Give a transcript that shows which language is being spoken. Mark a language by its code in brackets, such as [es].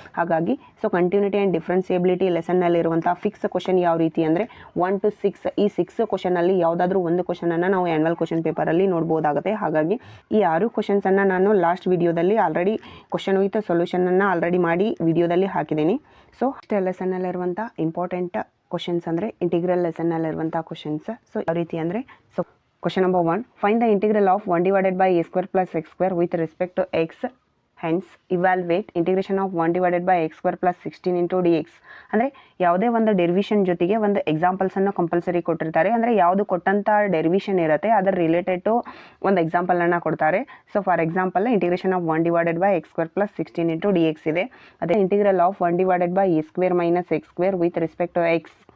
[kn] ಹಾಗಾಗಿ so continuity and ಡಿಫ್ರೆನ್ಸಿಯಬಿಲಿಟಿ ಲೆಸನ್ನಲ್ಲಿರುವಂಥ fix question ಯಾವ ರೀತಿ ಅಂದರೆ 1 to 6 ಈ 6 ಕ್ವಶನಲ್ಲಿ ಯಾವುದಾದ್ರೂ ಒಂದು ಕ್ವಶನನ್ನು ನಾವು ಆ್ಯನ್ಯುವಲ್ ಕ್ವಶನ್ ಪೇಪರಲ್ಲಿ ನೋಡ್ಬೋದಾಗುತ್ತೆ. ಹಾಗಾಗಿ ಈ 6 ಕ್ವಶನ್ಸನ್ನು ನಾನು ಲಾಸ್ಟ್ ವಿಡಿಯೋದಲ್ಲಿ ಆಲ್ರೆಡಿ ಕ್ವಶನ್ ವಿತ್ ಸೊಲ್ಯೂಷನನ್ನು ಆಲ್ರೆಡಿ ಮಾಡಿ ವಿಡಿಯೋದಲ್ಲಿ ಹಾಕಿದ್ದೀನಿ. ಸೊ ಇಷ್ಟು ಲೆಸನ್ನಲ್ಲಿರುವಂಥ ಇಂಪಾರ್ಟೆಂಟ್ ಕ್ವಶನ್ಸ್ ಅಂದರೆ ಇಂಟಿಗ್ರಲ್ ಲೆಸನ್ನಲ್ಲಿರುವಂಥ ಕ್ವಶನ್ಸ್. ಸೊ ಯಾವ ರೀತಿ ಅಂದರೆ so [en] Question number 1. Find the integral of 1 divided by a square plus x square with respect to x. Hence, evaluate integration of 1 divided by x square plus 16 into dx. [kn] ಅಂದರೆ ಯಾವುದೇ ಒಂದು ಡೆರಿವಿಷನ್ ಜೊತೆಗೆ ಒಂದು ಎಕ್ಸಾಂಪಲ್ಸನ್ನು compulsory ಕೊಟ್ಟಿರ್ತಾರೆ. ಅಂದರೆ ಯಾವುದು ಕೊಟ್ಟಂಥ ಡೆರಿವಿಷನ್ ಇರುತ್ತೆ ಅದರ ರಿಲೇಟೆಡ್ ಟು ಒಂದು ಎಕ್ಸಾಂಪಲನ್ನು ಕೊಡ್ತಾರೆ. [en] So for example integration of 1 divided by x square plus 16 into d x ಇದೆ. ಅದೇ integral of 1 divided by a square minus x square with respect to x.